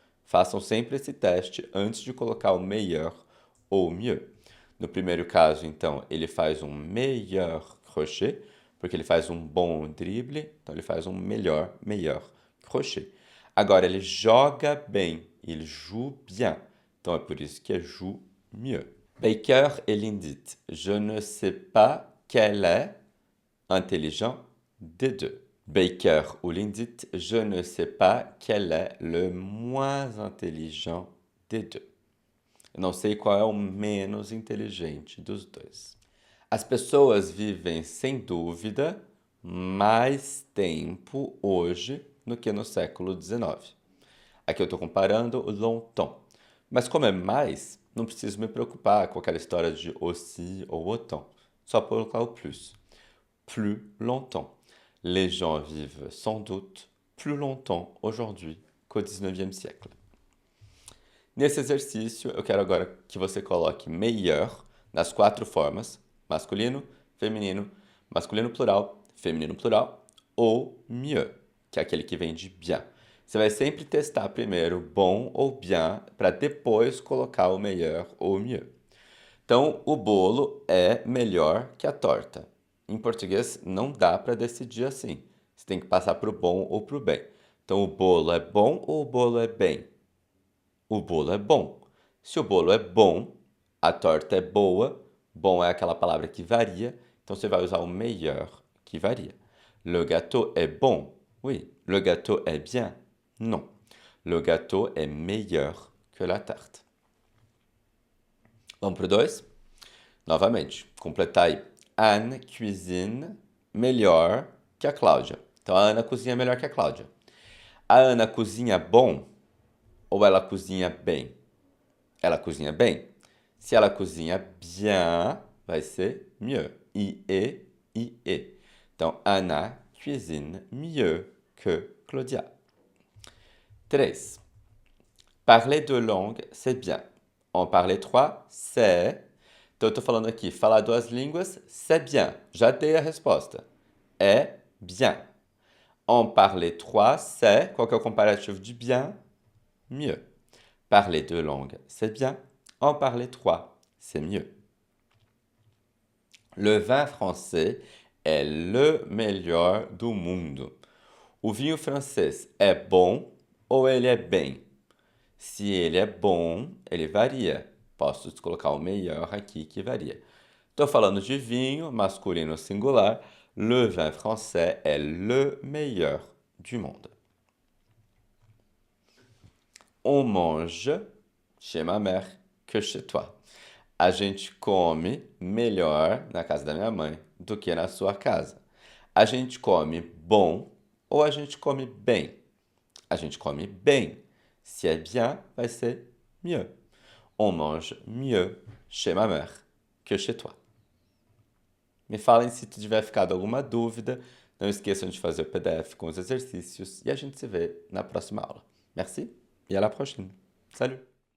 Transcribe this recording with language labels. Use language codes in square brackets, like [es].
[pt] Façam sempre esse teste antes de colocar o melhor ou mieux. No primeiro caso, então, ele faz um melhor crochet, porque ele faz um bom drible, então ele faz um melhor crochet. Agora, ele joga bem, [fr] il joue bien, [pt] então é por isso que é joue mieux. [fr] Baker et Lindit, je ne sais pas quel est intelligent des deux. Baker ou Lindit, je ne sais pas quel est le moins intelligent des deux. [pt] Eu não sei qual é o menos inteligente dos dois. As pessoas vivem, sem dúvida, mais tempo hoje do que no século XIX. Aqui eu estou comparando o longtemps. Mas como é mais, não preciso me preocupar com aquela história de aussi ou autant. Só colocar o plus. [fr] Plus longtemps. Les gens vivent sans doute plus longtemps aujourd'hui qu'au XIXe siècle. [pt] Nesse exercício, eu quero agora que você coloque meilleur nas 4 formas: masculino, masculino plural, feminino plural, ou mieux, que é aquele que vem de bien. Você vai sempre testar primeiro bom ou bien, para depois colocar o meilleur ou mieux. Então, o bolo é melhor que a torta. Em português, não dá para decidir assim. Você tem que passar para o bom ou para o bem. Então, o bolo é bom ou o bolo é bem? O bolo é bom. Se o bolo é bom, a torta é boa. Bom é aquela palavra que varia. Então, você vai usar o meilleur, que varia. [fr] Le gâteau est bon. Oui. Le gâteau est bien. Non. Le gâteau est meilleur que la tarte. [pt] Vamos pro 2? Novamente, completar aí. Anne cuisine melhor que a Cláudia. Então, a Ana cozinha melhor que a Cláudia. A Ana cozinha bom ou ela cozinha bem? Ela cozinha bem. Se ela cozinha bien, vai ser mieux. [fr] I-E, I-E. Então, Anna cuisine mieux que Claudia. 3. Parler deux langues, c'est bien. En parler trois, c'est... [pt] Então, eu estou falando aqui, falar duas línguas, [fr] c'est bien. [pt] Já dei a resposta. É bien. [fr] En parler trois, c'est... [pt] Qual que é o comparativo de bien? Mieux. [fr] Parler deux langues, c'est bien. En parler trois, c'est mieux. Le vin français est le [pt] melhor do mundo. O vinho francês é bom ou ele é bem? Se ele é bom, ele varia. Posso colocar o melhor aqui que varia. Estou falando de vinho, masculino singular. [fr] Le vin français est le meilleur du monde. On mange chez ma mère que chez toi. [pt] A gente come melhor na casa da minha mãe do que na sua casa. A gente come bom ou a gente come bem? A gente come bem. Se é bien, vai ser mieux. [fr] On mange mieux chez ma mère que chez toi. [pt] Me falem se tiver ficado alguma dúvida. Não esqueçam de fazer o PDF com os exercícios e a gente se vê na próxima aula. [fr] Merci et à la prochaine. Salut!